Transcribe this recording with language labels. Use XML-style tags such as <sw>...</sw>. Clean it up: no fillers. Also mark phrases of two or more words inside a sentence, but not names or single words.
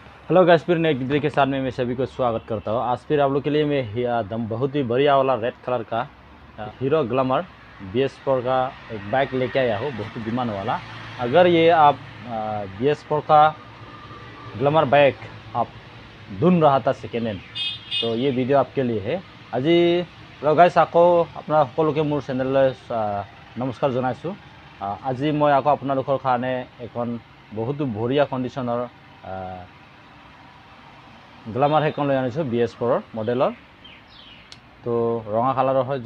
<en>hello guys,</en> <hi>फिर नए वीडियो के साथ में मैं सभी को स्वागत करता हूँ। आज फिर आप लोग के लिए मैं दम बहुत ही बढ़िया वाला</hi> <en>red color</en> <hi>का हीरो ग्लैमर BS4 का एक बाइक लेके आया हूँ, बहुत ही डिमांड वाला। अगर ये आप BS4 का ग्लैमर बाइक आप ढूंढ रहा था</hi> <en>second hand,</en> <hi>तो ये वीडियो आपके लिए है।</hi> <as>আজি</as> <en>hello guys,</en> <as>আকৌ আপোনাৰ সকলোকে মোৰ চেনেললৈ নমস্কাৰ জনাইছোঁ। আজি মই আকৌ আপোনালোকৰ কাৰণে এখন বহুত বঢ়িয়া কণ্ডিশ্যনৰ গ্লামাৰ হেকন লৈ আনিছোঁ BS4 মডেলৰ। তো ৰঙা কালাৰৰ হয়।</as>